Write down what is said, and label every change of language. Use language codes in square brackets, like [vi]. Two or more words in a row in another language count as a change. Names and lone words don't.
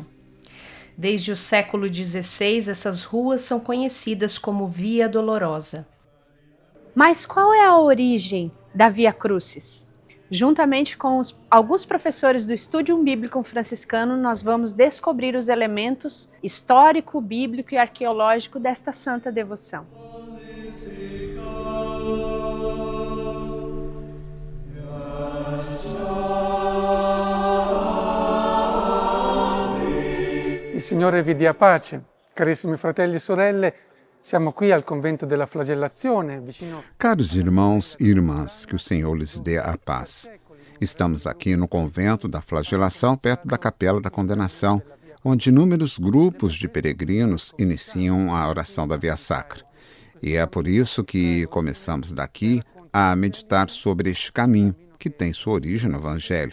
[pt] Desde o século XVI, essas ruas são conhecidas como Via Dolorosa. Mas qual é a origem da Via Crucis? Juntamente com alguns professores do Studium Biblicum franciscano, nós vamos descobrir os elementos histórico, bíblico e arqueológico desta santa devoção. [it] Il Signore vi dia pace, carissimi fratelli e sorelle. Siamo qui al convento della Flagellazione, vicino... [pt] Caros irmãos e irmãs, que o Senhor lhes dê a paz. Estamos aqui no convento da Flagelação, perto da Capela da Condenação, onde inúmeros grupos de peregrinos iniciam a oração da Via Sacra. E é por isso que começamos daqui a meditar sobre este caminho, que tem sua origem no Evangelho.